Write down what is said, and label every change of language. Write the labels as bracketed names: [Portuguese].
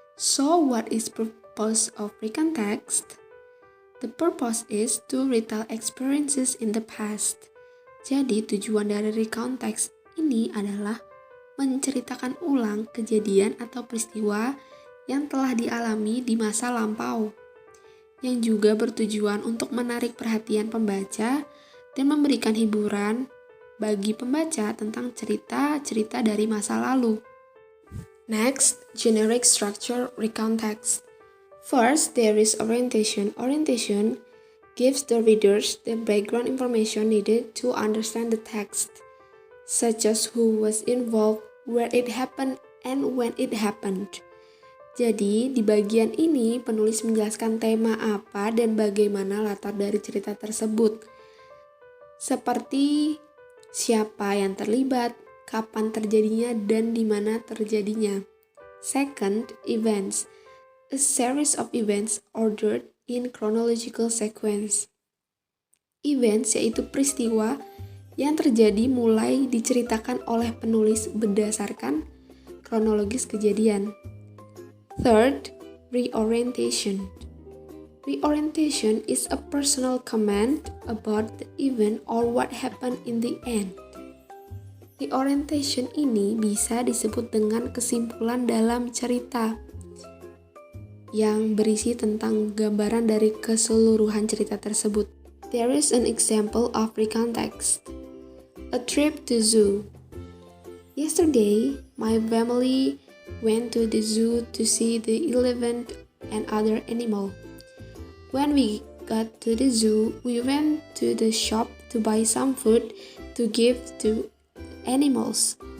[English] So, what is purpose of recontext? The purpose is to retell experiences in the past. [Indonesian] Jadi tujuan dari recontext ini adalah menceritakan ulang kejadian atau peristiwa yang telah dialami di masa lampau, yang juga bertujuan untuk menarik perhatian pembaca dan memberikan hiburan bagi pembaca tentang cerita-cerita dari masa lalu. [English] Next, generic structure recontext. First, there is orientation. Orientation gives the readers the background information needed to understand the text, such as who was involved, where it happened, and when it happened. [Indonesian] Jadi, di bagian ini penulis menjelaskan tema apa dan bagaimana latar dari cerita tersebut, seperti siapa yang terlibat, kapan terjadinya, dan di mana terjadinya. [English] Second, events. A series of events ordered in chronological sequence. [Indonesian] Events yaitu peristiwa yang terjadi mulai diceritakan oleh penulis berdasarkan kronologis kejadian. [English] Third, reorientation. Reorientation is a personal comment about the event or what happened in the end. [Indonesian] Reorientation ini bisa disebut dengan kesimpulan dalam cerita yang berisi tentang gambaran dari keseluruhan cerita tersebut. [English] There is an example of recontext. A trip to zoo. Yesterday, my family went to the zoo to see the elephant and other animal. When we got to the zoo, we went to the shop to buy some food to give to animals.